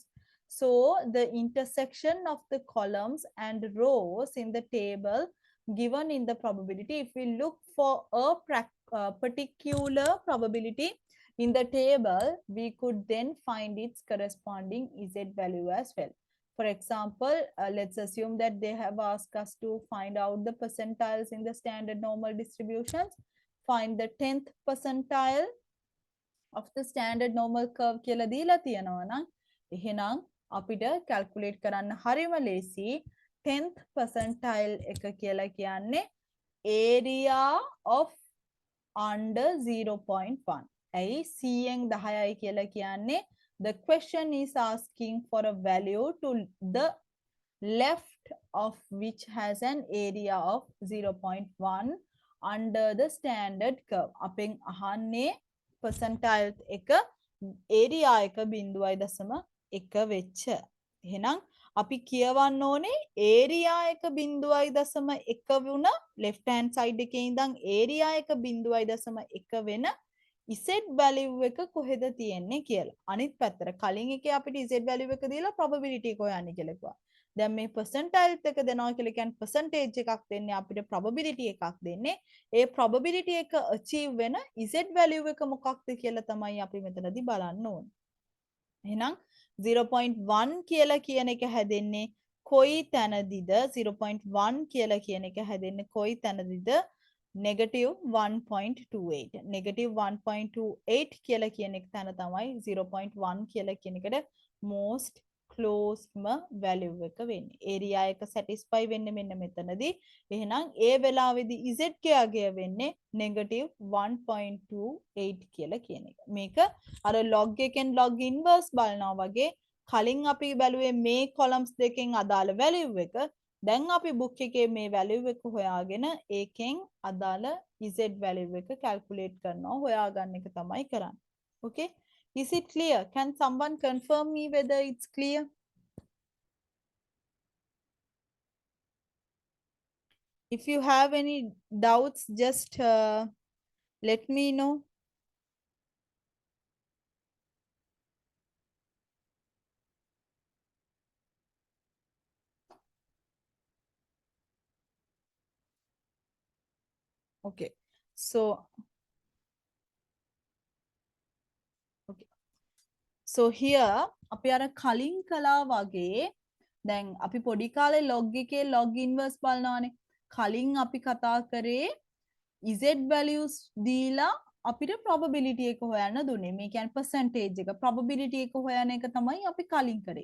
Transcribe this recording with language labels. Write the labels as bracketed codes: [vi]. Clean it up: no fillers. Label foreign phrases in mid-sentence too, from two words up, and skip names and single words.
[en] So the intersection of the columns and rows in the table given in the probability, if we look for a particular probability in the table, we could then find its corresponding Z value as well. For example, let's assume that they have asked us to find out the percentiles in the standard normal distributions. Find the 10th percentile of the standard normal curve [si] කියලා දීලා තියෙනවා නම් එහෙනම් අපිට calculate කරන්න හරිම ලේසි [en] 10th percentile [si] එක කියලා කියන්නේ [en] area of under 0.1. [si] ඇයි 100න් 10යි කියලා කියන්නේ [en] the question is asking for a value to the left of which has an area of 0.1 under the standard curve. [si] අපෙන් අහන්නේ percentile එක area එක 0.1 වෙච්ච. එහෙනම් අපි කියවන්න ඕනේ area එක 0.1 වුණ [en] left hand side [si] එකේ ඉඳන් area එක 0.1 වෙන [en] Z value [si] එක කොහෙද තියෙන්නේ කියලා. අනිත් පැත්තට කලින් එකේ අපිට [en] Z value [si] එක දීලා probability එක හොයන්න කියලා කිව්වා. දැන් මේ percentile එක දෙනවා කියලා කියන්නේ percentage එකක් දෙන්නේ අපිට probability එකක් දෙන්නේ. ඒ probability එක achieve වෙන [en] Z value [si] එක මොකක්ද කියලා තමයි අපි මෙතනදී බලන්න ඕනේ. එහෙනම් 0.1 කියලා කියන එක හැදෙන්නේ කොයි තැනදීද 0.1 කියලා කියන එක හැදෙන්නේ කොයි තැනදීද [en] negative 1.28 negative 1.28 [si] කියලා කියන එක තැන තමයි 0.1 කියලා කියන එකට [en] most closest value [si] එක වෙන්නේ. area එක satisfy වෙන්නේ මෙන්න මෙතනදී. එහෙනම් ඒ වෙලාවේදී z කයාගේ වෙන්නේ negative 1.28 කියලා කියන එක. මේක අර log එකෙන් [en] log inverse [si] බලනවා වගේ කලින් අපි බැලුවේ මේ columns දෙකෙන් අදාළ value එක දැන් අපි book එකේ මේ value එක හොයාගෙන ඒකෙන් අදාළ [en] z value [si] එක calculate කරනවා හොයාගන්න එක තමයි කරන්නේ. [en] Okay? Is it clear? Can someone confirm me whether it's clear? If you have any doubts, just let me know. Okay. So, okay. So here, [si] අපි අර කලින් කළා වගේ දැන් අපි පොඩි කාලේ log එකේ [en] log inverse [si] බලනවානේ. කලින් අපි කතා කරේ [en] z values [si] දීලා අපිට probability එක හොයන්න දුන්නේ. මේ කියන්නේ percentage එක probability එක හොයන එක තමයි අපි කලින් කරේ.